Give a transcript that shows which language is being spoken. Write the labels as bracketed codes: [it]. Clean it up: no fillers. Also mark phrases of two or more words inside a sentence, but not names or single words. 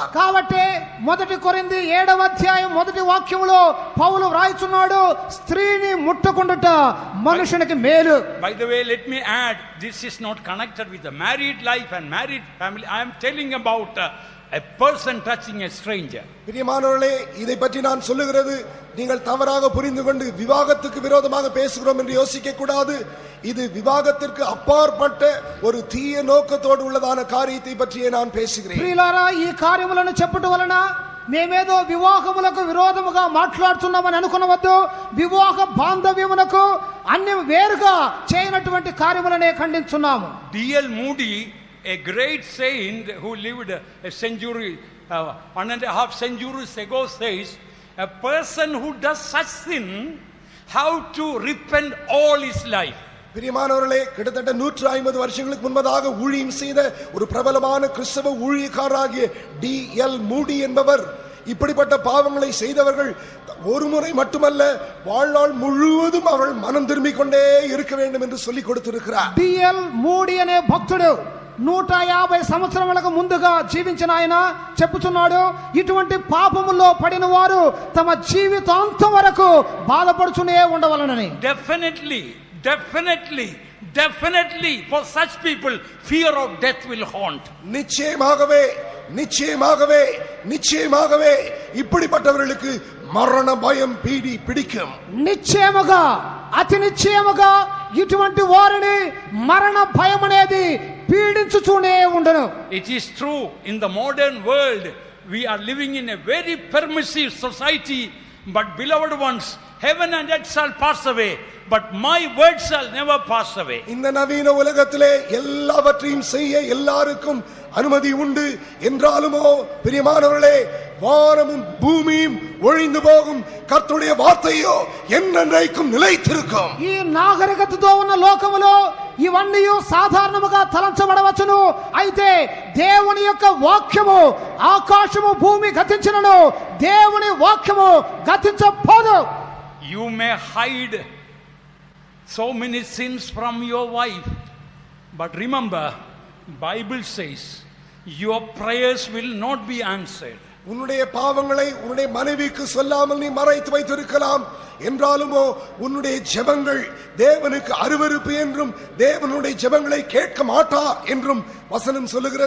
[te] కాబట్టి 1 కొరింథీ 7వ అధ్యాయం 1వ వాక్యములో పౌలు వ్రాయిచున్నాడు, స్త్రీని ముట్టకుండుట మనుషునికి మేలు. [en] By the way, let me add, this is not connected with the married life and married family. I am telling about a person touching a stranger. [ta] பிரியமானவர்களே, இதை பற்றி நான் சொல்லுகிறது நீங்கள் தவறாக புரிந்து கொண்டு விவாகத்துக்கு விரோதமாக பேசுகிறோம் என்று யோசிக்க கூடாது. இது விவாகத்திற்கு அப்பாற்பட்ட ஒரு தீய நோக்கத்தோடு உள்ளதான காரியத்தை பற்றியே நான் பேசுகிறேன். [te] ప్రియులారా, ఈ కార్యములను చెప్పుట వలన మేమేదో వివాహములకు విరోధముగా మాట్లాడుతున్నామని అనుకునవద్దు. వివాహ బాంధవ్యమునకు అన్ని వేరుగా చేయనటువంటి కార్యములనే ఖండించున్నాము. [en] D.L. Moody, a great saint who lived a century, 1.5 centuries ago, says a person who does such sin how to repent all his life. [ta] பிரியமானவர்களே, கிட்டத்தட்ட 150 வருஷங்களுக்கு முன்பதாக ஊழியம் செய்த ஒரு பிரபலமான கிறிஸ்தவ ஊழியக்காரராகிய D.L. மூடி என்பவர் இப்படிப்பட்ட பாவங்களை செய்தவர்கள் ஒரு முறை மட்டுமல்ல வாழ்நாள் முழுவதும் அவர்கள் மனம் திரும்பிக் கொண்டே இருக்க வேண்டும் என்று சொல்லிக் கொடுத்திருக்கிறார். [te] D.L. మూడి అనే భక్తుడు 150 సంవత్సరములకు ముందుగా జీవించిన ఆయన చెప్పుచున్నాడు, ఇటువంటి పాపములో పడిన వారు తమ జీవితాంతం వరకు బాధపడుతూనే ఉండవలనని. [en] Definitely for such people fear of death will haunt. [ta] நிச்சயமாகவே இப்படிப்பட்டவர்களுக்கு மரண பயம் பிடிக்கும். [te] నిశ్చయముగా అతి నిశ్చయముగా ఇటువంటి వారిని మరణ భయం అనేది పీడించుతూనే ఉండను. [en] It is true, in the modern world we are living in a very permissive society, but beloved ones, heaven and earth shall pass away, but my word shall never pass away. [ta] இந்த நவீன உலகத்திலே எல்லாவற்றையும் செய்ய எல்லாருக்கும் அனுமதி உண்டு என்றாலுமோ பிரியமானவர்களே, வானமும் பூமியும் ஒழிந்து போகும், கர்த்தருடைய வார்த்தையோ என்னென்றைக்கும் நிலைத்திருக்கும். [te] ఈ నాగరికతతో ఉన్న లోకములో ఇవన్నీ సాధారణముగా తలంచబడవచ్చును, అయితే దేవుని యొక్క వాక్యము ఆకాశము భూమి గతించినను దేవుని వాక్యము గతించబోదు. [en] You may hide so many sins from your wife, but remember, Bible says your prayers will not be answered. [ta] உன்னுடைய பாவங்களை உன்னுடைய மனைவிக்கு சொல்லாமல் நீ மறைத்து வைத்திருக்கலாம் என்றாலுமோ உன்னுடைய ஜெபங்கள் தேவனுக்கு அருவருப்பு என்றும் தேவனுடைய ஜெபங்களை கேட்க மாட்டார் என்றும் வசனம் சொல்லுகிறது.